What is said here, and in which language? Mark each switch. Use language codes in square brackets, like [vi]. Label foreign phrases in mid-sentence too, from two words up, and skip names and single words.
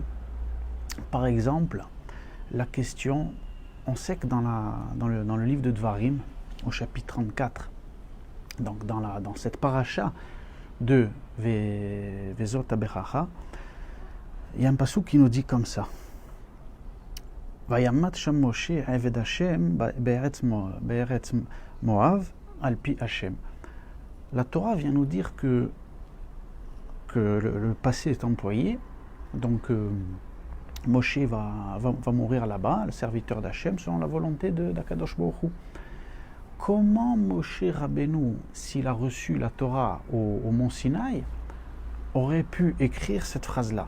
[fr] Par exemple, la question, on sait que dans le livre de Dvarim, au chapitre 34, donc dans cette paracha de Vezot HaBeracha, il y a un passouk qui nous dit comme ça. [he] וימת שם משה עבד ה' בארץ מואב על פי ה. [fr] La Torah vient nous dire que le passé est employé, donc Moshe va mourir là-bas, le serviteur d'Hachem, selon la volonté d' [he] הקדוש ברוך הוא. [fr] Comment Moshe Rabbeinu, s'il a reçu la Torah au mont Sinaï, aurait pu écrire cette phrase-là?